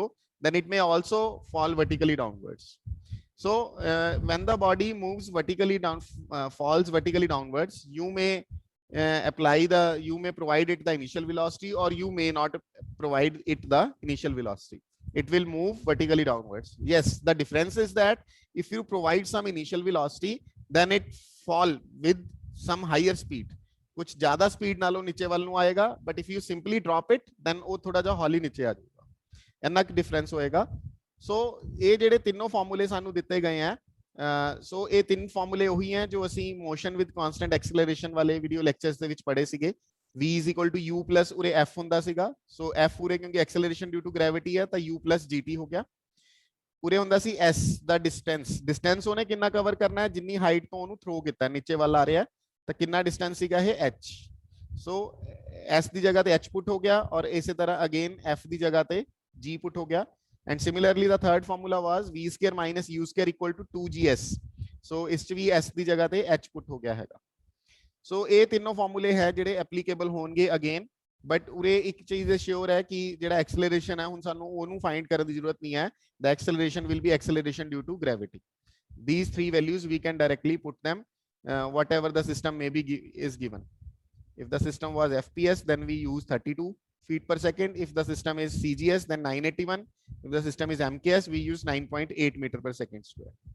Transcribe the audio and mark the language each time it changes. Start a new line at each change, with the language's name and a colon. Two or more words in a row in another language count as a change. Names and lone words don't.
English: Then it may also fall vertically downwards. So when the body moves vertically down, falls vertically downwards, you may you may provide it the initial velocity, or you may not provide it the initial velocity. It will move vertically downwards. Yes, the difference is that if you provide some initial velocity, then it fall with some higher speed,
Punjabi: ਕੁਝ ਜ਼ਿਆਦਾ ਸਪੀਡ ਨਾਲੋਂ ਨੀਚੇ ਵੱਲ ਨੂੰ ਆਏਗਾ,
English: but if you simply drop it, then
Punjabi: ਉਹ ਥੋੜਾ ਜਿਹਾ ਹੌਲੀ ਨੀਚੇ ਆ ਜਾਊਗਾ, ਇੰਨਾ ਕੁ ਡਿਫਰੈਂਸ ਹੋਏਗਾ। ਸੋ ਇਹ ਜਿਹੜੇ ਤਿੰਨੋਂ ਫਾਰਮੂਲੇ ਸਾਨੂੰ ਦਿੱਤੇ ਗਏ ਆ, ਸੋ ਇਹ ਤਿੰਨ ਫਾਰਮੂਲੇ ਉਹੀ ਹੈ ਜੋ ਅਸੀਂ
English: motion with constant acceleration
Punjabi: ਵਾਲੇ
English: video lectures
Punjabi: ਦੇ ਵਿੱਚ ਪੜ੍ਹੇ ਸੀਗੇ।
English: v is equal to u plus
Punjabi: ਉਰੇ f ਹੁੰਦਾ ਸੀਗਾ, ਸੋ f ਉਰੇ ਕਿਉਂਕਿ
English: acceleration due to gravity
Punjabi: ਹੈ ਤਾਂ
English: u plus gt
Punjabi: ਹੋ ਗਿਆ। ਉਰੇ ਹੁੰਦਾ ਸੀ s ਦਾ ਡਿਸਟੈਂਸ, ਡਿਸਟੈਂਸ ਉਹਨੇ ਕਿੰਨਾ ਕਵਰ ਕਰਨਾ ਹੈ, ਜਿੰਨੀ ਹਾਈਟ ਤੋਂ ਉਹਨੂੰ ਥਰੋ ਕੀਤਾ ਨੀਚੇ ਵੱਲ ਆ ਰਿਹਾ ਤਾਂ ਕਿੰਨਾ ਡਿਸਟੈਂਸ ਸੀਗਾ ਇਹ h। ਸੋ s ਦੀ ਜਗ੍ਹਾ ਤੇ h ਪੁੱਟ ਹੋ ਗਿਆ, ਔਰ ਇਸੇ ਤਰ੍ਹਾਂ ਅਗੇਨ f ਦੀ ਜਗ੍ਹਾ ਤੇ g ਪੁੱਟ ਹੋ ਗਿਆ।
English: And similarly, the third formula was v square minus u square equal to 2gs.
Punjabi: So ਇਸ ਚ ਵੀ s ਦੀ ਜਗ੍ਹਾ ਤੇ h ਪੁੱਟ ਹੋ ਗਿਆ ਹੈਗਾ। ਸੋ ਇਹ ਤਿੰਨੋਂ ਫਾਰਮੂਲੇ ਹੈ ਜਿਹੜੇ ਐਪਲੀਕੇਬਲ ਹੋਣਗੇ
English: again, but
Punjabi: ਉਰੇ ਇੱਕ ਚੀਜ਼ ਸ਼ੋਰ ਹੈ ਕਿ ਜਿਹੜਾ ਐਕਸਲਰੇਸ਼ਨ ਹੈ ਹੁਣ ਸਾਨੂੰ ਉਹਨੂੰ ਫਾਈਂਡ ਕਰਨ ਦੀ ਜ਼ਰੂਰਤ ਨਹੀਂ ਹੈ।
English: The acceleration will be acceleration due to gravity. These three values we can directly put them whatever the system may be is given. If the system was FPS, then we use 32 feet per second. If the system is CGS, then 981. If the system is MKS, we use 9.8 meter per second square.